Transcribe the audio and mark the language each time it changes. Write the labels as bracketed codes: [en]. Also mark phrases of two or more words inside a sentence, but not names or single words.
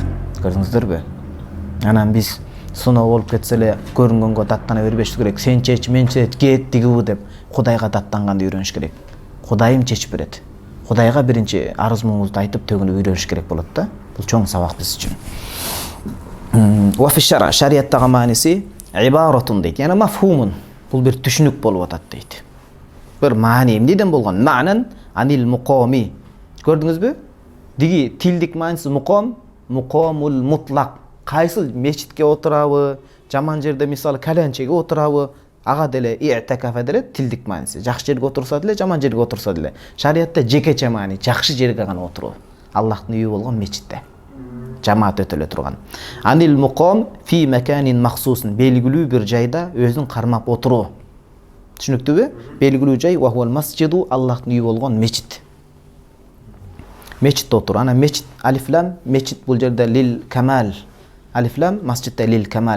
[ky] Көрдүңүздөрбү? Анан биз суноо болуп кетсе эле көрүнгөнгө даттана бербеш керек. Сен чеч, мен чеч, кет дигүү деп Кудайга даттанганды үйрөнүш керек. Кудайым чечип берет. Кудайга биринчи арыз муңуңузду айтып төгүнүп үйрөнүш керек болот да. Бул чоң сабак биз үчүн. [ar] وفي الشرع, [ky] шарияттагы мааниси [ar] ибаратун дейт. يعني مفهوم. [ky] Бул бир түшүнүк болуп атат дейт. Бир маани эмнеден болгон? [ar] معنى عن المقام. Көрдүңүзбү? [ky] Диги тилдик мааниси муқам, [ar] المقام المطلق. [ky] Кайсы мечитке отурабы, жаман жерде мисалы калянчеге отурабы, ага деле иътикаф деле тилдик мааниси. Жакшы жерге отурса деле, жаман жерге отурса деле. Шариятта жекече маани, жакшы жерге гана отуруу. Аллахтын үйү болгон мечитте. Жамаат өтөлө турган. [ar] عن المقام في مكان مخصوص, [ky] белгилүү бир жайда өзүн кармап отуруу. Түшүнүктүүбү? Белгилүү жай [ar] وهو المسجد, [ky] Аллахтын үйү болгон мечит. Мечитте отуруу. Ана мечит алифлам, мечит бул жерде [ar] للكمال. [ky] Алифлам масжидте [ar] للكمال.